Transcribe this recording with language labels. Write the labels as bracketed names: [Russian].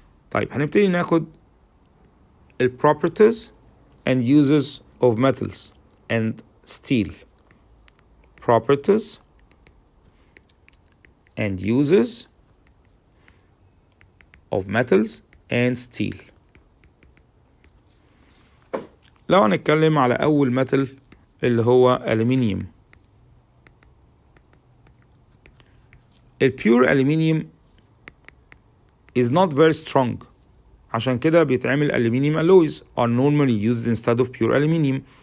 [Arabic] طيب هنبتدي ناخد ال [English] properties and uses of metals and steel. Properties and uses of metals and steel. [Arabic] لو هنتكلم على أول metal اللي هو aluminium. [English] ال pure aluminium is not very strong [Arabic] عشان كده بيتعمل [English] aluminium alloys are normally used instead of pure aluminium.